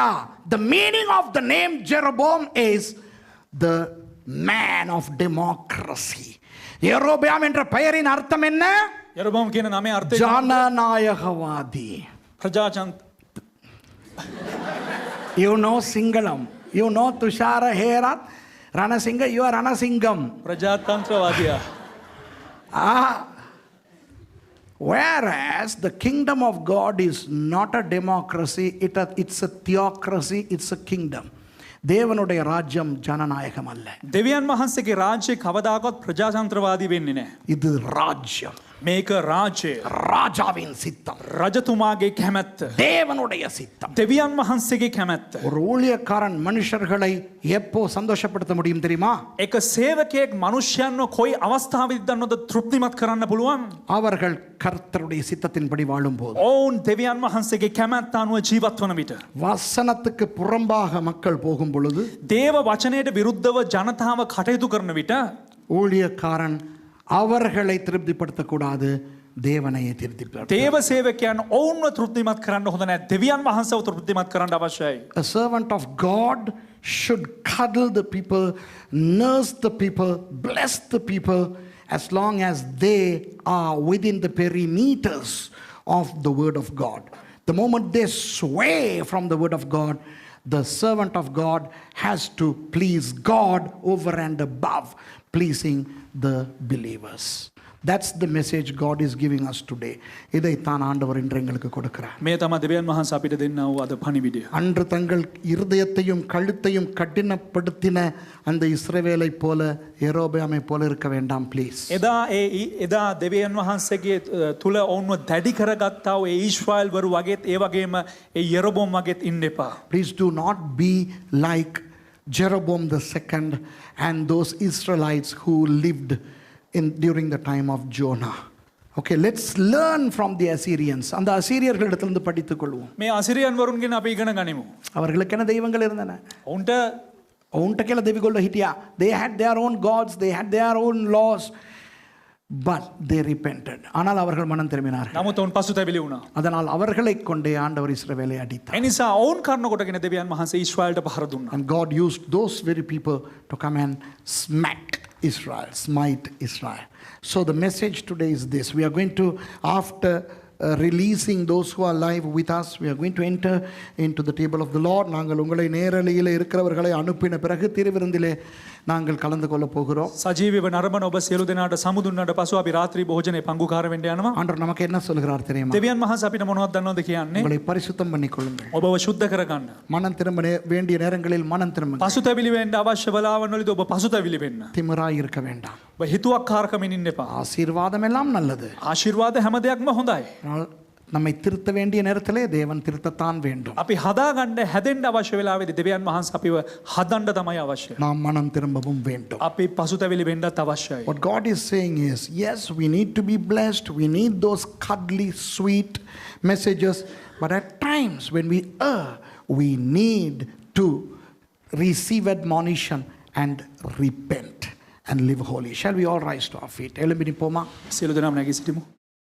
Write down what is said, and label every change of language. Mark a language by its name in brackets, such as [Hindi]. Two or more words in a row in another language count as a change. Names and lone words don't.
[English] The meaning of the name Jeroboam is the man of democracy. [Tamil] யெரொபெயாம் என்ற பெயரின் அர்த்தம் என்ன? [Sinhala] යෙරොබෝම් කියන නමේ අර්ථය [Tamil] ஜனநாயகவாதி. [Sinhala] ප්‍රජාතන්ත්‍ර [English] You know Singalam. You know Tushara Herat. Ranasingha, you are Ranasingam. [Sinhala] ප්‍රජාතන්ත්‍රවාදියා. [English] Whereas the kingdom of God is not a democracy, it's a theocracy, it's a kingdom. [Tamil] தேவனுடைய ராஜ்யம் ஜனநாயகம் அல்ல. [Sinhala] දෙවියන් වහන්සේගේ රාජ්‍ය කවදාකවත් ප්‍රජාතන්ත්‍රවාදී වෙන්නේ නැහැ. [Tamil] இது ராஜ்யம். [Sinhala] මේක රාජ්‍යය. [Tamil] ராஜாவின் சித்தம். [Sinhala] රජතුමාගේ කැමැත්ත. [Tamil] தேவனுடைய சித்தம். [Sinhala] දෙවියන් වහන්සේගේ කැමැත්ත. [Tamil] ஒரு ஊழியக்காரன் மனுஷர்களை எப்போ சந்தோஷப்படுத்த முடியும் தெரியுமா? [Sinhala] එක සේවකයෙක් මනුෂ්‍යයන්ව කොයි අවස්ථාවෙදිදන්නොද තෘප්තිමත් කරන්න පුළුවන්? [Tamil] அவர்கள் கர்த்தருடைய சித்தத்தின்படி வாழும்போது. [Sinhala] ඔවුන් දෙවියන් වහන්සේගේ කැමැත්ත අනුව ජීවත් වන විට. [Tamil] வசனத்துக்கு புறம்பாக மக்கள் போகும் பொழுது [Sinhala] දේව වචනයට විරුද්ධව ජනතාව කටයුතු කරන විට [Tamil] ஊழியக்காரன் அவர்களை திருப்திப்படுத்தக்கூடாது, தேவனையே திருப்திப்படுத்த. [Sinhala] දේව සේවකයන් ඔවුන්ව තෘප්තිමත් කරන්න හොඳ නැහැ. දෙවියන් වහන්සේව තෘප්තිමත් කරන්න අවශ්‍යයි. [English] A servant of God should cuddle the people, nurse the people, bless the people as long as they are within the perimeters of the word of God. The moment they sway from the word of God, the servant of God has to please God over and above pleasing the believers. That's the message God is giving us today. [Tamil] இதைத்தான் ஆண்டவர் இன்று எங்களுக்கு கொடுக்கிறார். [Sinhala] මේ තමයි දෙවියන් වහන්සේ අපිට දෙන්නා වූ අද පණිවිඩය. [Tamil] அன்று தங்கள் இருதயத்தையும் கழுத்தையும் கடினப்படுத்தின அந்த இஸ்ரவேலை போல யெரொபெயாமை போல இருக்க வேண்டாம் ப்ளீஸ். [Sinhala] එදා දෙවියන් වහන්සේගේ තුල ඔවුන්ව දැඩි කරගත්තා වූ ඒ ඊශ්‍රායෙල් වරු වගේත් ඒ වගේම ඒ යෙරොබෝම් වගේත් ඉන්න එපා. [English] Please do not be like Jeroboam the second and those Israelites who lived during the time of Jonah. Okay, let's learn from the Assyrians. [Tamil] அந்த அசீரியர்களிடத்திலிருந்து படித்துக் கொள்வோம். [Sinhala] මේ අසිරියන් වරුන්ගෙන් අපි ඉගෙන ගනිමු. [Tamil] அவர்களுக்கு என்ன தெய்வங்கள் இருந்தன? [Sinhala] ඔවුන්ට කියලා දෙවිගොල්ලෝ හිටියා. [English] They had their own gods, they had their own laws, but they repented. [Tamil] ஆனால் அவர்கள் மனம் திரும்பினார்கள். [Sinhala] නමුත් ඔවුන් පසුතැවිලි වුණා. [Tamil] அதனால் அவர்களை கொண்டே ஆண்டவர் இஸ்ரவேலை அடித்தார். [Sinhala] ඒ නිසා ඔවුන් කරන කොටගෙන දෙවියන් වහන්සේ ඊශ්‍රායෙල්ට පහර දුන්නා. [English] And God used those very people to come and smack Israel, smite Israel. So the message today is this. We are going to, after releasing those who are alive with us, we are going to enter into the table of the Lord. [Tamil] நாங்கள் உங்களை நேரலையில் இருக்கிறவர்களை அனுப்பின பிறகு திருவிருந்திலே நாங்கள் கலந்து கொள்ள போகிறோம். [Sinhala] සජීවීව නරඹන ඔබ සියලු දෙනාට සමුදුන්නට පසු අපි රාත්‍රී භෝජනේ පංගුකාර වෙන්න යනවා. [Tamil] ஆண்டவர் நமக்கு என்ன சொல்கிறார் தெரியுமா? [Sinhala] දෙවියන් වහන්සේ අපිට මොනවද දන්නවද කියන්නේ? [Tamil] உங்களை பரிசுத்தம் பண்ணிக்கொள்ளுங்கள். [Sinhala] ඔබව සුද්ධ කරගන්න. [Tamil] மனம் திரும்ப வேண்டிய நேரங்களில் மனம் திரும்புங்கள். [Sinhala] පසුතැවිලි වෙන්න අවශ්‍ය වෙලාවවලදී ඔබ පසුතැවිලි වෙන්න. [Tamil] திமிராய் இருக்க வேண்டாம். [Sinhala] ඔබ හිතුවක්කාරකමින් ඉන්න එපා. [Tamil] ஆசீர்வாதம் எல்லாம் நல்லது. [Sinhala] ආශිර්වාද හැම දෙයක්ම හොඳයි. [Tamil] நம்மை திருத்த வேண்டிய நேரத்திலே தேவன் திருத்தத்தான் வேண்டும். [Sinhala] අපි හදාගන්න හැදෙන්න අවශ්‍ය වෙලාවේදී දෙවියන් වහන්සේ අපිව හදන්න තමයි අවශ්‍ය. [Tamil] நாம் மனம் திரும்பவும் வேண்டும். [Sinhala] අපි පසුතැවිලි වෙන්නත් අවශ්‍යයි. [English] What God is saying is, yes, we need to be blessed. We need those cuddly, sweet messages. But at times when we err, we need to receive admonition and repent and live holy. Shall we all rise to our feet? එළඹිනි පොමා. [Sinhala] සියලු දෙනාම නැගී සිටිමු.